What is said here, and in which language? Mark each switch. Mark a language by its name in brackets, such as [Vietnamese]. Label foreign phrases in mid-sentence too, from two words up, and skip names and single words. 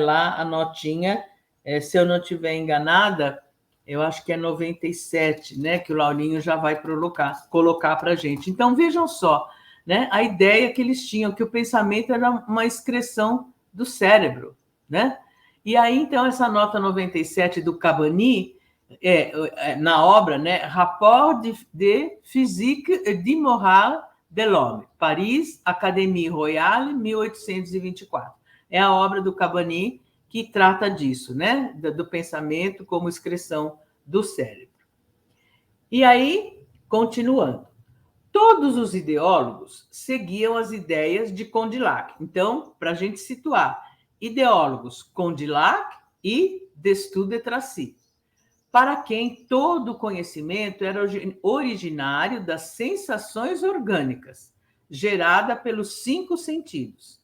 [Portuguese] Lá a notinha, se eu não estiver enganada, eu acho que é 97, né? Que o Laurinho já vai colocar para a gente. Então, vejam só, né? A ideia que eles tinham, que o pensamento era uma excreção do cérebro, né? E aí, então, essa nota 97 do Cabanis, na obra, né? [French] Rapport de physique et de morale de l'homme, Paris, Académie Royale, 1824. [Portuguese] É a obra do Cabanis que trata disso, né? Do pensamento como excreção do cérebro. E aí, continuando. Todos os ideólogos seguiam as ideias de Condillac. Então, para a gente situar, ideólogos Condillac e Destutt de Tracy, para quem todo o conhecimento era originário das sensações orgânicas, gerada pelos 5 sentidos.